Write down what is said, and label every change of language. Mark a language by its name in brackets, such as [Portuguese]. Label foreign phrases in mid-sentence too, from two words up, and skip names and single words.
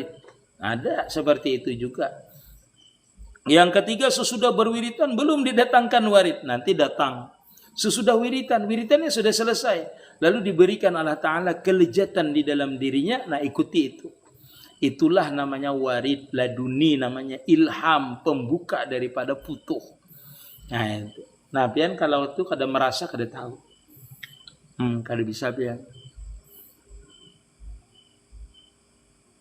[Indonesian] Ada seperti itu juga. Yang ketiga, sesudah berwiritan belum didatangkan warid, nanti datang. Sesudah wiritannya sudah selesai, lalu diberikan Allah Ta'ala kelezatan di dalam dirinya, nah ikuti itu. Itulah namanya warid laduni, namanya ilham, pembuka daripada futuh. Nah itu. [Banjar] Nah pian kalau itu kada merasa, kada tahu. Kada bisa pian.